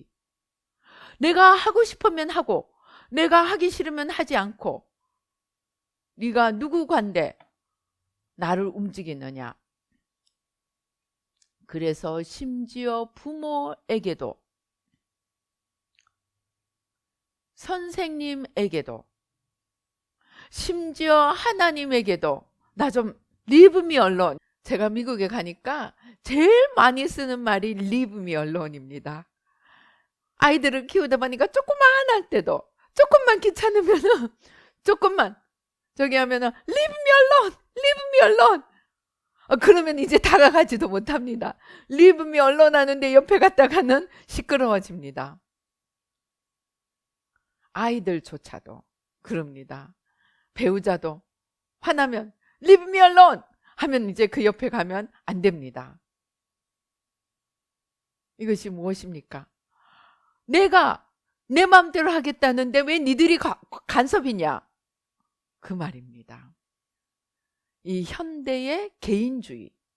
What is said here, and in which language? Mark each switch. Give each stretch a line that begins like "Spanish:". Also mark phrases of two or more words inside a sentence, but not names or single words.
Korean: 내가 하고 싶으면 하고 내가 하기 싫으면 하지 않고 네가 누구 관대 나를 움직이느냐. 그래서 심지어 부모에게도 선생님에게도 심지어 하나님에게도 나 좀
English: leave me alone.
Korean: 제가 미국에 가니까 제일 많이 쓰는 말이
English: leave me alone
Korean: 입니다. 아이들을 키우다 보니까 조그만 할 때도 조금만 귀찮으면은 조금만 저기 하면은
English: leave me alone, leave me alone.
Korean: 그러면 이제 다가가지도 못합니다.
English: leave me alone
Korean: 하는데 옆에 갔다가는 시끄러워집니다. 아이들조차도 그럽니다. 배우자도 화나면
English: leave me alone
Korean: 하면 이제 그 옆에 가면 안 됩니다. 이것이 무엇입니까? 내가 내 마음대로 하겠다는데 왜 니들이 간섭이냐? 그 말입니다. 이 현대의 개인주의.